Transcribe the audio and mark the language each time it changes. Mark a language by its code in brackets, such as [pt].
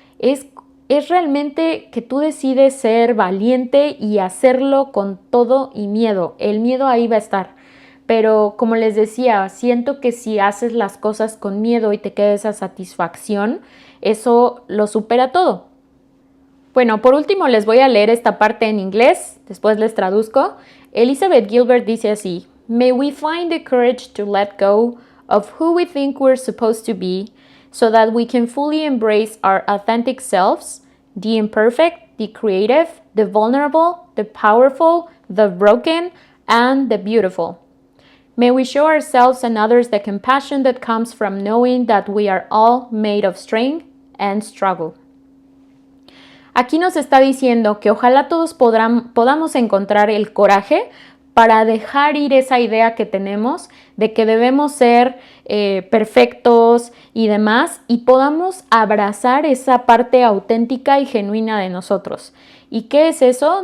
[es] Es realmente que tú decides ser valiente y hacerlo con todo y miedo. El miedo ahí va a estar. Pero como les decía, siento que si haces las cosas con miedo y te queda esa satisfacción, eso lo supera todo. Bueno, por último les voy a leer esta parte en inglés, después les traduzco. [en] Elizabeth Gilbert dice así: May we find the courage to let go of who we think we're supposed to be, so that we can fully embrace our authentic selves, the imperfect, the creative, the vulnerable, the powerful, the broken, and the beautiful. May we show ourselves and others the compassion that comes from knowing that we are all made of strength and struggle. [es] Aquí nos está diciendo que ojalá todos podamos encontrar el coraje para dejar ir esa idea que tenemos de que debemos ser perfectos y demás, y podamos abrazar esa parte auténtica y genuina de nosotros. ¿Y qué es eso?